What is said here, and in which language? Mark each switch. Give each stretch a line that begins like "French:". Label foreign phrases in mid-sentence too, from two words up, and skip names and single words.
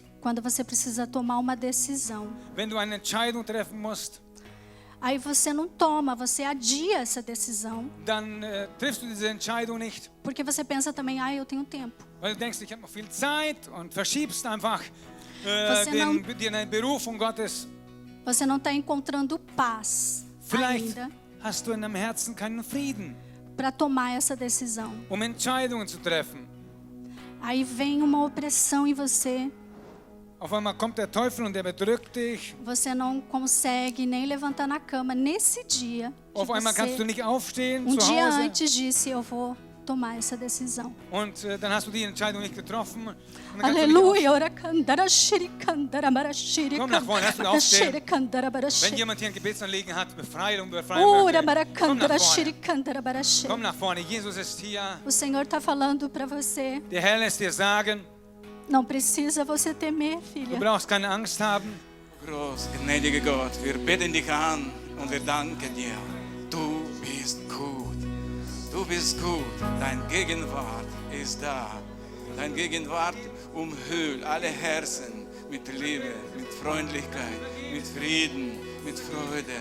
Portuguese: Quando você precisa tomar uma decisão.
German: Wenn du eine Entscheidung treffen musst,
Portuguese: Aí você não toma, você adia essa decisão.
German: dann triffst du diese Entscheidung nicht,
Portuguese: Porque você pensa também, eu tenho tempo.
German: weil du denkst, ich habe noch viel Zeit und verschiebst einfach deine Berufung Gottes.
Portuguese: Você não está encontrando paz
German: Vielleicht
Portuguese: ainda
German: hast du in deinem Herzen keinen Frieden,
Portuguese: para tomar essa decisão.
German: Entscheidungen zu treffen.
Portuguese: Aí vem uma opressão em você.
German: Auf einmal kommt der Teufel und der bedrückt dich.
Portuguese: Você não consegue nem levantar na cama nesse dia. Que
German: Auf einmal kannst du
Portuguese: você,
German: nicht aufstehen zu
Portuguese: dia
German: Hause.
Portuguese: antes disse, eu vou tomar essa decisão.
German: Und dann hast du die Entscheidung nicht getroffen. Und dann kannst du nicht
Portuguese: Aleluia. Ora candara shiri candara marashiri
German: Komm nach vorne, lass uns aufstehen. shiri candara Wenn barashi. jemand hier ein Gebetsanliegen hat, Befreiung Ora möchte, komm maracandara nach shiri vorne. candara barashi. Komm nach vorne. Jesus ist hier.
Portuguese: O Senhor está falando para você.
German: Der Herr lässt dir sagen,
Portuguese: Não precisa você temer,
German: du
Portuguese: filha.
German: brauchst keine Angst haben. Groß, gnädiger Gott, wir beten dich an und wir danken dir. Du bist gut. Du bist gut. Dein Gegenwart ist da. Dein Gegenwart umhüllt alle Herzen mit Liebe, mit Freundlichkeit, mit Frieden, mit Freude.